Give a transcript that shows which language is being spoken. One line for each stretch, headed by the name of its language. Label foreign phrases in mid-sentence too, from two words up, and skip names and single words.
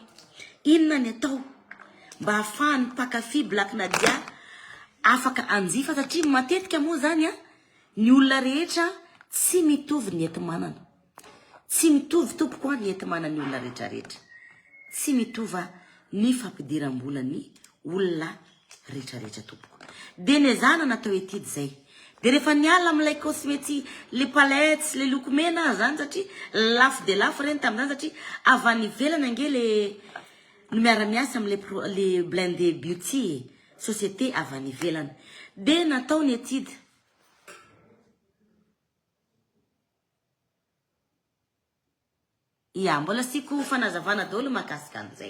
Malagasy: Inona ny atao mba ahafahan'ny mpakafy Black Nadia afaka anjifa satria matetika moa zany ny olona rehetra tsy mitovy ny enti-manana. Tsy mitovy tompoko ny enti-manan'ny olona rehetrarehetra. Tsy mitovy ny fampidiram-bola ny olona rehetrarehetra tompoko. De nezana natao étude zay. De rehefa niala amin'ilay cosmétique,
French: les palettes,
Malagasy: les lokomena zany satria lafo de lafo reny tamin'izany satria avy any ivelany ange no miara-miasa amin'le Blindé Beauty société avy any ivelany. De natao ny étude. Mbola siko fanazavana daholo makasika an'izay.